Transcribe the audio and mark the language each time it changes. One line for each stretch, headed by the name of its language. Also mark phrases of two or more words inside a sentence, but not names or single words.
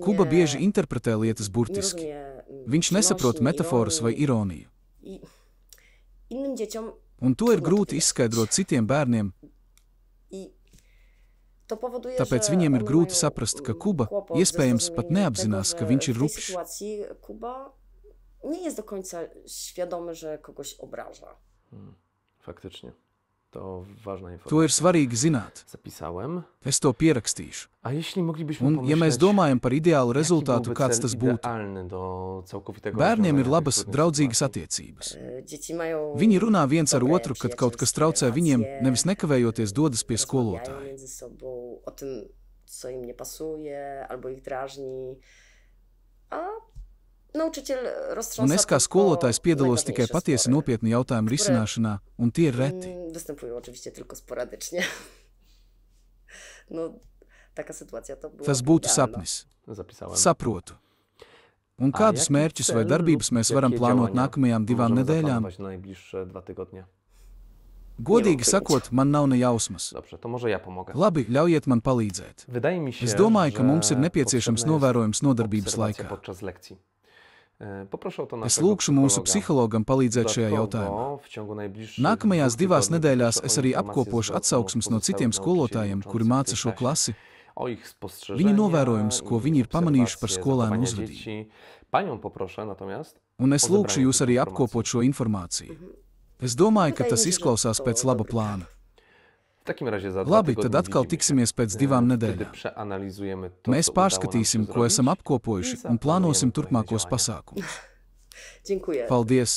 Latvian: Kuba bieži interpretē lietas
Polish: nie
Latvian: burtiski.
Polish: rozumie
Latvian: Viņš nesaprot
Polish: przenośni,
Latvian: metaforas vai
Polish: ironii.
Latvian: ironiju.
Polish: I innym dzieciom
Latvian: Un to ir grūti izskaidrot citiem bērniem,
Polish: i to powoduje,
Latvian: tāpēc
Polish: że
Latvian: viņiem ir
Polish: oni
Latvian: grūti
Polish: mają,
Latvian: saprast, ka Kuba
Polish: kłopot
Latvian: iespējams
Polish: ze
Latvian: pat
Polish: zrozumieniem
Latvian: neapzinās,
Polish: tego,
Latvian: ka
Polish: że
Latvian: viņš ir
Polish: w tej
Latvian: rupjš.
Polish: sytuacji Kuba nie jest do końca świadomy, że kogoś obraża. Faktycznie. To ważna
Latvian: To
Polish: informacja.
Latvian: ir svarīgi zināt.
Polish: Zapisałem.
Latvian: Es to pierakstīšu.
Polish: A jeśli moglibyśmy
Latvian: Un, ja mēs
Polish: pomyśleć,
Latvian: domājam par ideālu
Polish: jaki
Latvian: rezultātu,
Polish: byłby
Latvian: kāds
Polish: cel
Latvian: tas būtu,
Polish: idealny do całkowitego
Latvian: bērniem ir
Polish: rozwiązania
Latvian: labas,
Polish: tych trudnych
Latvian: draudzīgas
Polish: sytuacji?
Latvian: attiecības.
Polish: Dzieci mają
Latvian: Viņi runā viens ar
Polish: dobre,
Latvian: otru, kad kaut kas
Polish: przyjacielskie
Latvian: traucē viņiem,
Polish: relacje,
Latvian: nevis nekavējoties dodas pie
Polish: rozmawiają
Latvian: skolotāja.
Polish: między sobą o tym, co im nie pasuje albo ich drażni, a nauczyciel roztrząsa
Latvian: Un es kā
Polish: tylko
Latvian: skolotājs piedalos tikai
Polish: najważniejsze
Latvian: patiesi
Polish: spory.
Latvian: nopietnu jautājumu risināšanā, un tie ir reti.
Polish: Występują oczywiście tylko sporadycznie. No, taka sytuacja to była
Latvian: Tas būtu
Polish: idealna.
Latvian: sapnis.
Polish: Zapisałem.
Latvian: Saprotu. Un
Polish: A
Latvian: kādus
Polish: jaki
Latvian: mērķus vai
Polish: cel
Latvian: darbības
Polish: lub
Latvian: mēs varam
Polish: jakie
Latvian: plānot
Polish: działania
Latvian: nākamajām 2
Polish: możemy
Latvian: nedēļām?
Polish: zaplanować na najbliższe 2 tygodnie?
Latvian: Godīgi sakot, man nav ne jausmas.
Polish: Dobrze, to może ja pomogę.
Latvian: Labi, ļaujiet man palīdzēt.
Polish: Wydaje mi się,
Latvian: Es domāju, ka
Polish: że
Latvian: mums ir nepieciešams
Polish: potrzebna jest
Latvian: novērojums nodarbības
Polish: obserwacja
Latvian: laikā.
Polish: podczas lekcji. Poproszę o to
Latvian: Es
Polish: naszego
Latvian: lūkšu mūsu
Polish: psychologa.
Latvian: psihologam palīdzēt šajā jautājumā.
Polish: Dodatkowo w ciągu najbliższych
Latvian: Nākamajās
Polish: 2
Latvian: divās
Polish: tygodni
Latvian: nedēļās
Polish: proszę
Latvian: es
Polish: o
Latvian: arī
Polish: informacje
Latvian: apkopošu
Polish: zwrotną
Latvian: atsauksmes no
Polish: pozostałych
Latvian: citiem
Polish: nauczycieli
Latvian: skolotājiem, kuri
Polish: uczących w
Latvian: māca
Polish: tej
Latvian: šo
Polish: klasie,
Latvian: klasi.
Polish: o ich spostrzeżenia
Latvian: Viņu novērojumus, ko
Polish: i
Latvian: viņi ir pamanījuši par
Polish: obserwacje
Latvian: skolēnu
Polish: zachowania
Latvian: uzvedību.
Polish: dzieci. Panią poproszę natomiast
Latvian: Un es lūkšu jūs arī apkopot šo informāciju. Es domāju, ka tas izklausās pēc laba plāna. Labi, tad atkal tiksimies pēc 2 nedēļām. Mēs pārskatīsim, ko esam apkopojuši, un plānosim turpmākos pasākumus. Paldies!